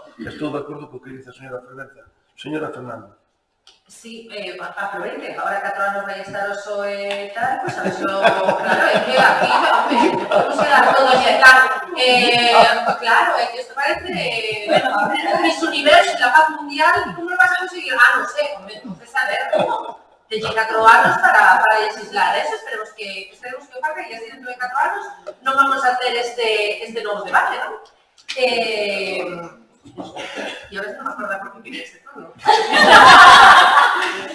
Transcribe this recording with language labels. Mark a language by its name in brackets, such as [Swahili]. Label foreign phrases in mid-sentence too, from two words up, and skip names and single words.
[Galician] Estou de acordo co que dice a señora Fervenza. [Spanish] Señora Fernanda. [Galician] Sí, aproveite, ahora 4 anos vai estar o PSOE tal, pois a ver, claro, é que aquí, vamos a dar todo ese tal, claro, é que isto parece, bueno, [Spanish] a ver, ese universo, la paz mundial, como lo vas a conseguir? No sé, entonces [Galician] a ver, teñen 4 anos para legislar, eso, esperemos que faga, e así dentro de 4 anos non vamos a ter este novo debate, non? E a veces non me acordo por que quería este todo.